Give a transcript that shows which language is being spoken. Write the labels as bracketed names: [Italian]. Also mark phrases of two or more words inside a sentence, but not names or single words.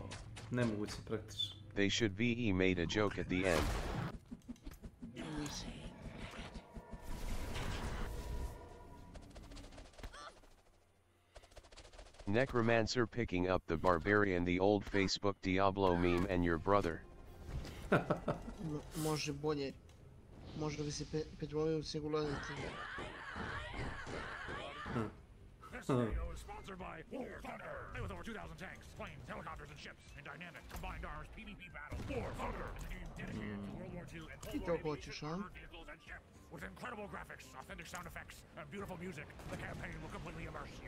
[Serbian] Nemoguće praktično. [English] They should be made a joke at the end. Necromancer picking up the barbarian, the old Facebook Diablo meme, and your brother. [Serbian] Može bolje. Može bi se pretvorio u singularity. [English] This video is sponsored by War Thunder. Play with over 2,000 tanks, planes, helicopters, and ships in dynamic combined arms PvP battle. War Thunder is a game dedicated to World War II and Cold War vehicles and ships. With incredible graphics, authentic sound effects, and beautiful music, the campaign will completely immerse you.